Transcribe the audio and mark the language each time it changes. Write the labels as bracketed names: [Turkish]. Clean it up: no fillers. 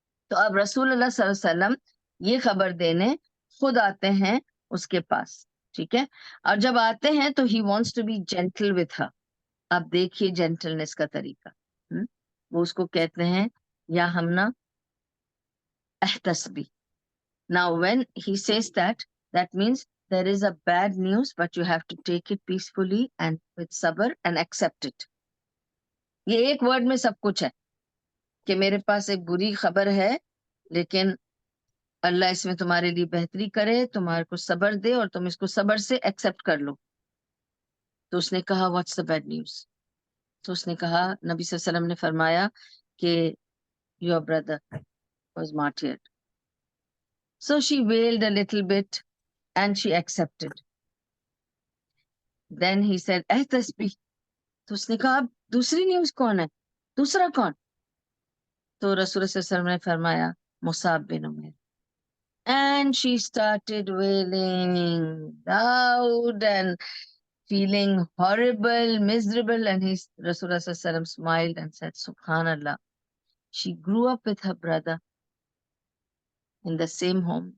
[Urdu] تو اب رسول اللہ صلی اللہ علیہ وسلم یہ خبر دینے خود آتے ہیں اس کے پاس. ٹھیک ہے. اور جب آتے ہیں تو [English] He wants to be gentle with her. [Urdu] اب دیکھیے جینٹلنس کا طریقہ. وہ اس کو کہتے ہیں یا Humna احتسبی. [English] Now when he says that, that means there is a bad news, but you have to take it peacefully and with sabr and accept it. [Urdu] یہ ایک ورڈ میں سب کچھ ہے کہ میرے پاس ایک بری خبر ہے, لیکن اللہ اس میں تمہارے لیے بہتری کرے, تمہارے کو صبر دے اور تم اس کو صبر سے ایکسپٹ کر لو. تو اس نے کہا [English] What's the bad news. [Urdu] تو اس نے کہا, نبی صلی اللہ علیہ وسلم نے فرمایا کہ [English] your brother was martyred. So she wailed a little bit and she accepted. Then he said, احتسبی. [Urdu] تو اس نے کہا اب دوسری نیوز کون ہے, دوسرا کون؟ تو رسول صلی اللہ علیہ وسلم نے فرمایا مصعب بن Umair. [English] And she started wailing loud and feeling horrible, miserable, and Rasulullah sallallahu alaihi wasallam smiled and said, Subhanallah, she grew up with her brother in the same home.